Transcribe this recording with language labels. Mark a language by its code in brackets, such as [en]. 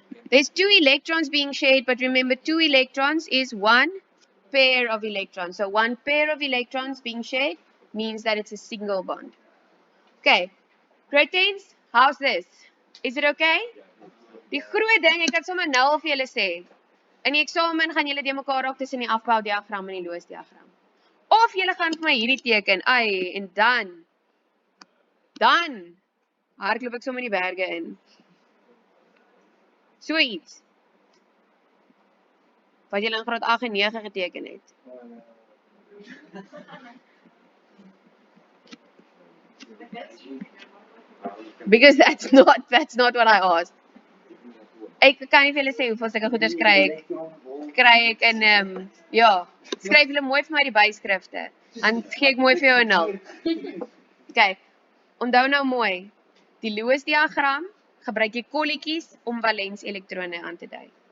[en] There's 2 electrons being shared, but remember 2 electrons is 1 pair of electrons. So 1 pair of electrons being shared means that it's a single bond. Okay, Cretins, how's this? Is it okay? [af] Die groot ding, ek kan sommer nou al vir julle sê, in die eksamen gaan julle die mekaar raak tussen die afboudiagram en die loosdiagram. Of julle gaan vir my hierdie teken, ai, en dan hardloop ek sommer in die berge in. So iets. Wat julle in graad 8 en 9 geteken het. [en] Because that's not what I asked. [af] Ek kan nie vir julle sê hoeveel sulke goeders kry ek in ja, skryf julle mooi vir my die byskrifte. Dan gee ek mooi vir jou 'n 0. Okay. Onthou nou mooi. Die Lewis diagram gebruik jy kolletjies om valens elektrone aan te dui.